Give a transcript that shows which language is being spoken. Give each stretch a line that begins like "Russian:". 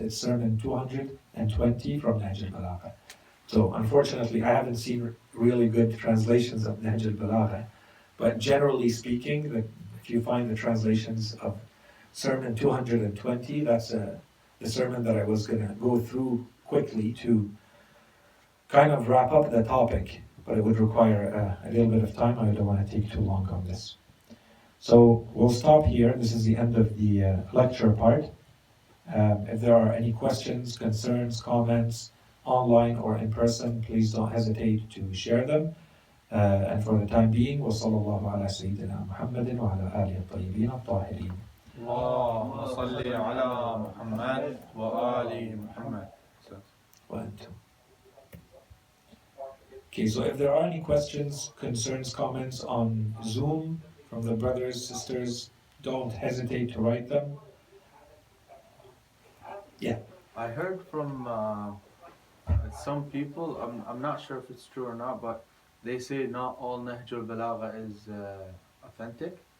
English: It's sermon 220 from Nahj al-Balagha. So unfortunately, I haven't seen really good translations of Nahj al-Balagha, but generally speaking, if you find the translations of sermon 220, that's the sermon that I was going to go through quickly to kind of wrap up the topic, but it would require a little bit of time. I don't want to take too long on this. So we'll stop here. This is the end of the lecture part. If there are any questions, concerns, comments, online or in person, please don't hesitate to share them. And for the time being,
Arabic: وصلى الله على سيدنا محمد وعلى آله الطيبين الطاهرين. اللهم صل على محمد وآل محمد. وأنتم.
English: Okay, so if there are any questions, concerns, comments on Zoom from the brothers, sisters, don't hesitate to write them. Yeah. I heard from some people, I'm not sure if it's true or not, but they say not all Nahj al-Balagha is authentic.